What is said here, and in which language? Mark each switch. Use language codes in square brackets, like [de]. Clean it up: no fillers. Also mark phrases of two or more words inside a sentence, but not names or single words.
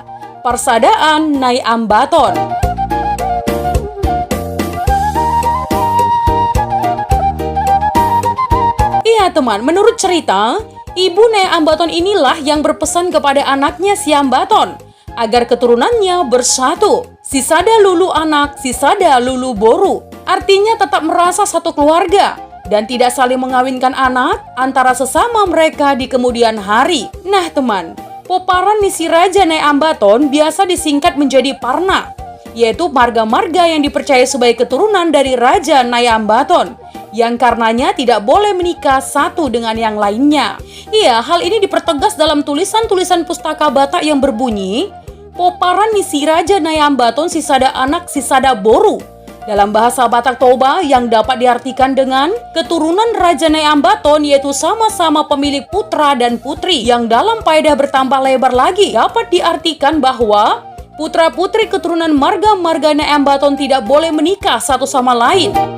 [id] Persadaan Nyai Ambaton. Iya teman, menurut cerita, ibu Nyai Ambaton inilah yang berpesan kepada anaknya Siambaton agar keturunannya bersatu. [bbc] Sisada lulu anak, sisada lulu boru. [id] Artinya tetap merasa satu keluarga dan tidak saling mengawinkan anak antara sesama mereka di kemudian hari. Nah teman, [bbc] poparan Niraja [id] Nyai Ambaton biasa disingkat menjadi Parna, yaitu marga-marga yang dipercaya sebagai keturunan dari Raja Nyai Ambaton, yang karenanya tidak boleh menikah satu dengan yang lainnya. Iya, hal ini dipertegas dalam tulisan-tulisan pustaka Batak yang berbunyi, [bbc] poparan Niraja Nyai Ambaton sisada anak sisada boru. [id] Dalam bahasa Batak Toba yang dapat diartikan dengan keturunan Raja Nyai Ambaton yaitu sama-sama pemilik putra dan putri, yang dalam faedah bertambah lebar lagi dapat diartikan bahwa putra-putri keturunan marga-marga Nyai Ambaton tidak boleh menikah satu sama lain.